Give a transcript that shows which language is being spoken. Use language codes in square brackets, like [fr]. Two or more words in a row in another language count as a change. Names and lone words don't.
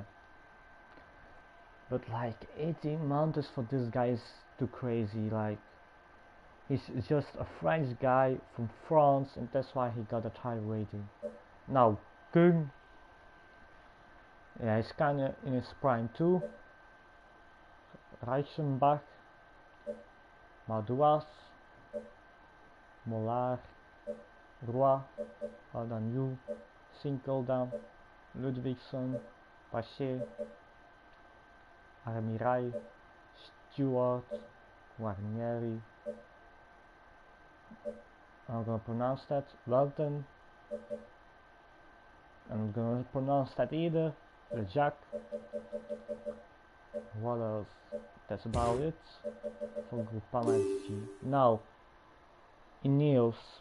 [en] But like 18 mountains for this guy is too crazy. Like he's just a French guy from France, and that's why he got a high rating. Now Kung, yeah, he's kinda in his prime too. Reichenbach, Madouas, Mollard, Roy, Aldanyu, Sinkeldan, Ludwigson, Paché, Armirai, Stewart, Guarnieri. I'm gonna pronounce that Welton. I'm gonna pronounce that either. Jacques. What else? That's about it for Groupama FG. Now, Ineos.